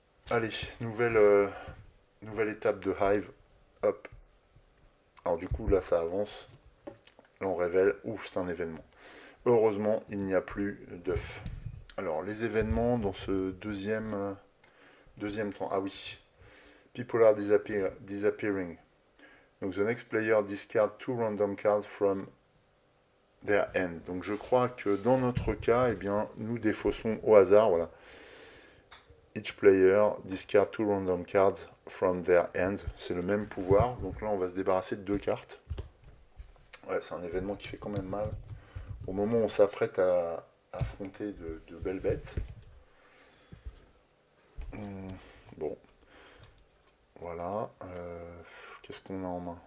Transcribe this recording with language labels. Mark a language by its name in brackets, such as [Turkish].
[French] Allez, nouvelle étape de Hive. Hop. Alors du coup là ça avance. Là on révèle. Ouf, c'est un événement. Heureusement, il n'y a plus d'œufs. Alors les événements dans ce deuxième temps. Ah oui. [English] People are disappearing. Donc the next player discard two random cards from their end. [French] Donc je crois que dans notre cas, eh bien, nous défaussons au hasard. Voilà. [English] Each player discard two random cards from their end. [French] C'est le même pouvoir. Donc là, on va se débarrasser de deux cartes. Ouais, c'est un événement qui fait quand même mal. Au moment où on s'apprête à affronter de belles bêtes. Bon. Voilà. Qu'est-ce qu'on a en main?